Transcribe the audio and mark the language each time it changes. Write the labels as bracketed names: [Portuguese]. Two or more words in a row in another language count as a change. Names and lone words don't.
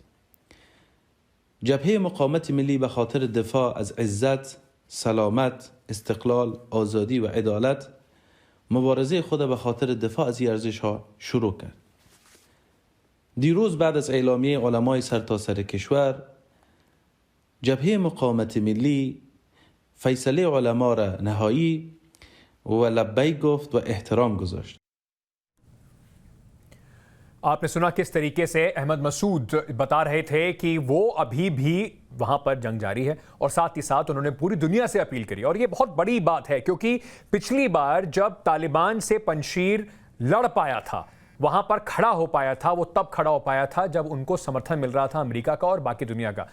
[Persian] جبهه مقاومت ملی به خاطر دفاع از عزت، سلامت، استقلال، آزادی و عدالت مبارزه خود به خاطر دفاع از این ارزش‌ها شروع کرد. دیروز بعد از اعلامیه علمای سرتاسر کشور، جبهه مقاومت ملی فیصله علما را نهایی و لبیک گفت و احترام گذاشت. [Hindi] आपने सुना किस तरीके से अहमद मसूद बता रहे थे कि वो अभी भी वहां पर जंग जारी है और साथ ही साथ उन्होंने पूरी दुनिया से अपील करी। और ये बहुत बड़ी बात है क्योंकि पिछली बार जब तालिबान से पंजशीर लड़ पाया था, वहां पर खड़ा हो पाया था, वो तब खड़ा हो पाया था जब उनको समर्थन मिल रहा था अमेरिका का और बाकी दुनिया का।